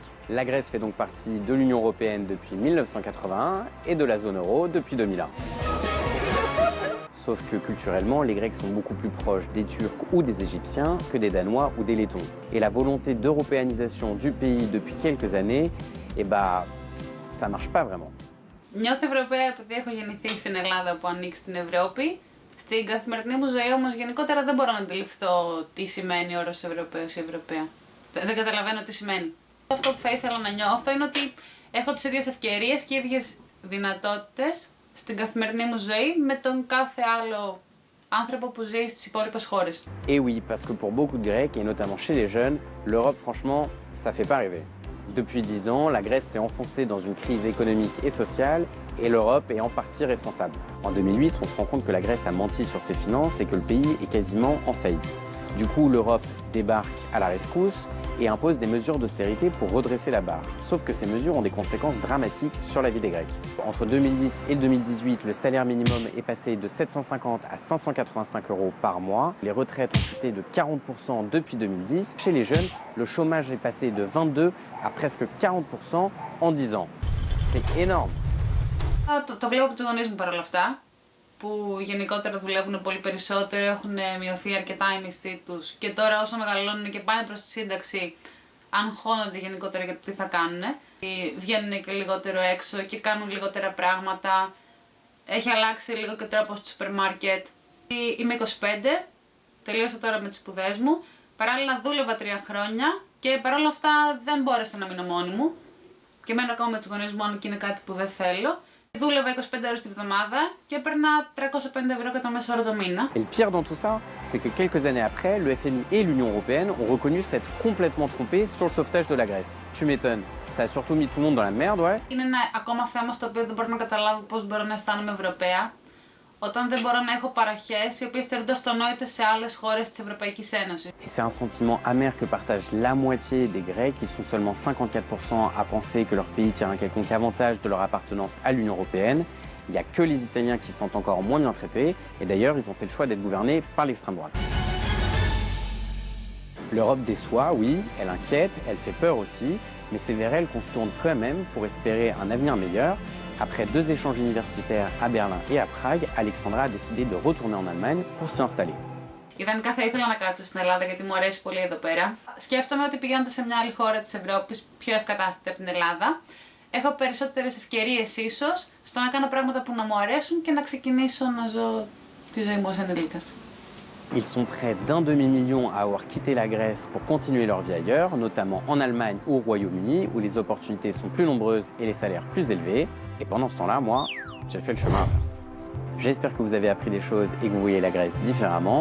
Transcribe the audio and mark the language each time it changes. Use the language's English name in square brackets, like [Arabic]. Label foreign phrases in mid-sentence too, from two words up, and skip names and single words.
[French] La Grèce fait donc partie de l'Union européenne depuis 1981 et de la zone euro depuis 2001. Sauf que culturellement, les Grecs sont beaucoup plus proches des Turcs ou des Égyptiens que des Danois ou des Lettons. Et la volonté d'européanisation du pays depuis quelques années, ça marche pas vraiment. [Greek] Νιώθω Ευρωπαία επειδή έχω γεννηθεί στην Ελλάδα που ανήκει στην Ευρώπη. Στην καθημερινή μου ζωή όμως γενικότερα δεν μπορώ να αντιληφθώ τι σημαίνει ο όρος Ευρωπαίος ή Ευρωπαία. Δεν καταλαβαίνω τι σημαίνει. Αυτό που θα ήθελα να νιώθω είναι ότι έχω τις ίδιες ευκαιρίες και ίδιες δυνατότητες στην καθημερινή μου ζωή με τον κάθε άλλο άνθρωπο που ζει στις υπόλοιπες χώρες. [French] Et oui, parce que pour beaucoup de Grecs, et notamment chez les jeunes, l'Europe, franchement, ça fait pas rêver. Depuis 10 ans, la Grèce s'est enfoncée dans une crise économique et sociale, et l'Europe est en partie responsable. En 2008, on se rend compte que la Grèce a menti sur ses finances et que le pays est quasiment en faillite. Du coup, l'Europe débarque à la rescousse et impose des mesures d'austérité pour redresser la barre. Sauf que ces mesures ont des conséquences dramatiques sur la vie des Grecs. Entre 2010 et 2018, le salaire minimum est passé de 750 à 585 € par mois. Les retraites ont chuté de 40% depuis 2010. Chez les jeunes, le chômage est passé de 22 à presque 40% en 10 ans. C'est énorme. [Greek] Το βλέπω από τους γονείς μου παρόλα αυτά, που γενικότερα δουλεύουν πολύ περισσότερο, έχουν μειωθεί αρκετά οι μισθοί τους και τώρα όσο μεγαλώνουν και πάνε προς τη σύνταξη, αγχώνονται γενικότερα για το τι θα κάνουν. Βγαίνουν και λιγότερο έξω και κάνουν λιγότερα πράγματα. Έχει αλλάξει λίγο και ο τρόπος του σούπερ μάρκετ. Είμαι 25, τελείωσα τώρα με τις σπουδές μου, παράλληλα δούλευα 3 χρόνια και παρόλα αυτά δεν μπόρεσα να μείνω μόνη μου και μένω ακόμα με τους γονείς μου, αν και είναι κάτι που δεν θέλω. Δούλευα 25 ώρες τη βδομάδα και έπαιρνα 350 € κατά μέσο όρο το μήνα. [French] Et le pire dans tout ça, c'est que quelques années après, le FMI et l'Union européenne ont reconnu s'être complètement trompés sur le sauvetage de la Grèce. Tu m'étonnes. Ça a surtout mis tout le monde dans la merde, ouais. [Greek] Είναι ένα ακόμα θέμα στο οποίο δεν μπορώ να καταλάβω πώς μπορώ να αισθάνομαι Ευρωπαία, όταν δεν μπορώ να έχω παροχές οι οποίες θεωρούνται αυτονόητες σε άλλες χώρες της Ευρωπαϊκής Ένωσης. [French] Et c'est un sentiment amer que partagent la moitié des Grecs, qui sont seulement 54% à penser que leur pays tire un quelconque avantage de leur appartenance à l'Union européenne. Il n'y a que les Italiens qui sont encore moins bien traités, et d'ailleurs ils ont fait le choix d'être gouvernés par l'extrême droite. L'Europe déçoit, oui, elle inquiète, elle fait peur aussi, mais c'est vers elle qu'on se tourne quand même pour espérer un avenir meilleur. Après 2 échanges universitaires à Berlin et à Prague, Alexandra a décidé de retourner en Allemagne pour s'y installer. [Greek] Ιδανικά θα ήθελα να κάτσω στην Ελλάδα γιατί μου αρέσει πολύ εδώ πέρα. Σκέφτομαι ότι πηγαίνοντας σε μια άλλη χώρα της Ευρώπης, πιο ευκατάστατη από την Ελλάδα, έχω περισσότερες ευκαιρίες ίσως στο να κάνω πράγματα που να μου αρέσουν και να ξεκινήσω να ζω τη ζωή μου ως ενήλικας. [French] Ils sont près d'un demi-million à avoir quitté la Grèce pour continuer leur vie ailleurs, notamment en Allemagne ou au Royaume-Uni, où les opportunités sont plus nombreuses et les salaires plus élevés. Et pendant ce temps-là, moi, j'ai fait le chemin inverse. J'espère que vous avez appris des choses et que vous voyez la Grèce différemment.